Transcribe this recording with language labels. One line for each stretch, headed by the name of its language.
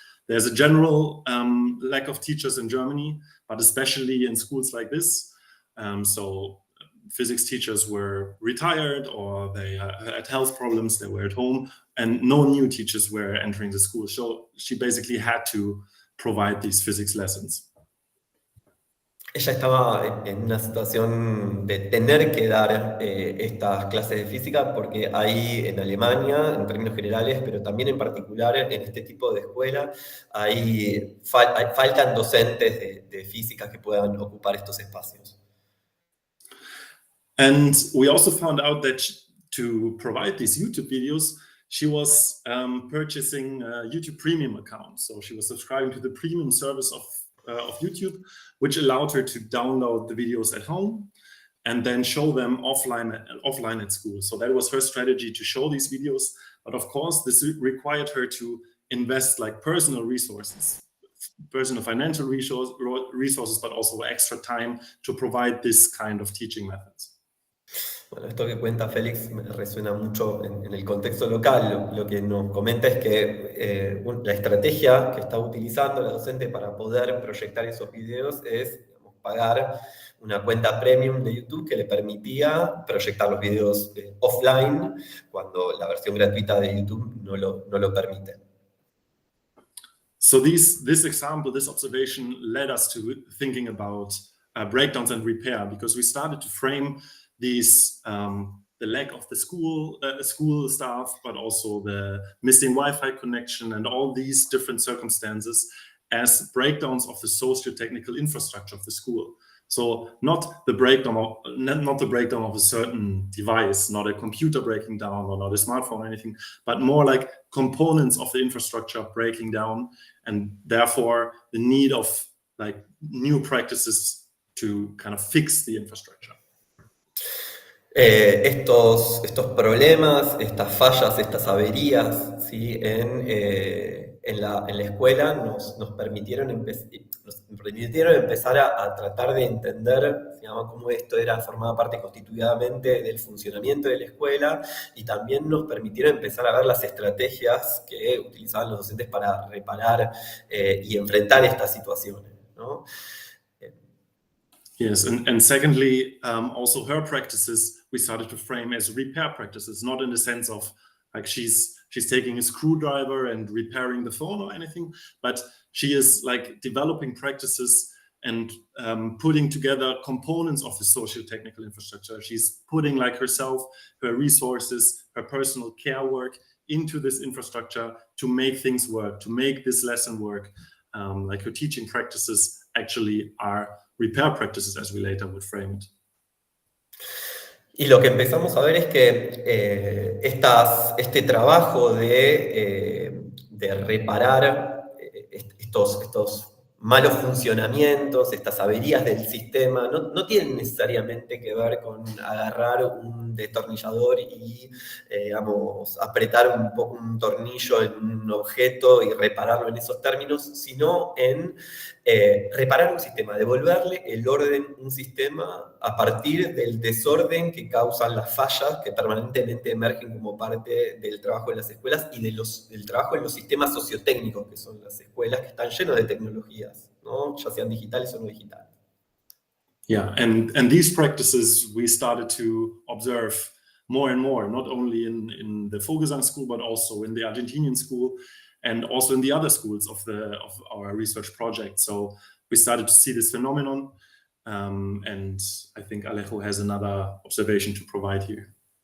English: There's a general lack of teachers in Germany, but especially in schools like this. So physics teachers were retired or they had health problems, they were at home, and no new teachers were entering the school. So she basically had to provide these physics lessons.
Spanish: Ella estaba en una situación de tener que dar estas clases de física porque hay en Alemania, en términos generales, pero también en particular en este tipo de escuela, faltan docentes de física que puedan ocupar estos espacios.
English: And we also found out that to provide these YouTube videos, she was purchasing a YouTube Premium account. So she was subscribing to the premium service of YouTube, which allowed her to download the videos at home and then show them offline at school. So that was her strategy, to show these videos. But of course, this required her to invest like personal resources, personal financial resources, but also extra time to provide this kind of teaching methods.
Spanish: Bueno, esto que cuenta Félix me resuena mucho en el contexto local. Lo que nos comenta es que la estrategia que está utilizando la docente para poder proyectar esos videos es, digamos, pagar una cuenta premium de YouTube que le permitía proyectar los videos offline cuando la versión gratuita de YouTube no lo permite.
English: So this example, this observation led us to thinking about breakdowns and repair, because we started to frame these the lack of the school staff, but also the missing Wi-Fi connection and all these different circumstances as breakdowns of the socio-technical infrastructure of the school. So not the breakdown of a certain device, not a computer breaking down or not a smartphone or anything, but more like components of the infrastructure breaking down, and therefore the need of like new practices to kind of fix the infrastructure.
Spanish: Estos problemas, estas fallas, estas averías, ¿sí?, en la escuela nos permitieron empezar a tratar de entender, digamos, cómo esto formaba parte constituidamente del funcionamiento de la escuela, y también nos permitieron empezar a ver las estrategias que utilizaban los docentes para reparar y enfrentar estas situaciones, ¿no?
English: Yes, and secondly, also her practices we started to frame as repair practices, not in the sense of like she's taking a screwdriver and repairing the phone or anything, but she is like developing practices and putting together components of the socio-technical infrastructure. She's putting like herself, her resources, her personal care work into this infrastructure to make things work, to make this lesson work. Like her teaching practices actually are repair practices, as we later would frame it.
Spanish: Y lo que empezamos a ver es que este trabajo de reparar estos malos funcionamientos, estas averías del sistema, no tienen necesariamente que ver con agarrar un destornillador y, digamos, apretar un tornillo en un objeto y repararlo en esos términos, sino en reparar un sistema, devolverle el orden a un sistema a partir del desorden que causan las fallas que permanentemente emergen como parte del trabajo de las escuelas y del trabajo en los sistemas sociotécnicos, que son las escuelas, que están llenos de tecnologías, ¿no? Ya sean digitales o no digitales.
English: Yeah, and these practices we started to observe more and more, not only in the Vogelsang school, but also in the Argentinian school, and also in the other schools of our research project. So we started to see this phenomenon, and I think Alejo has another observation to provide here.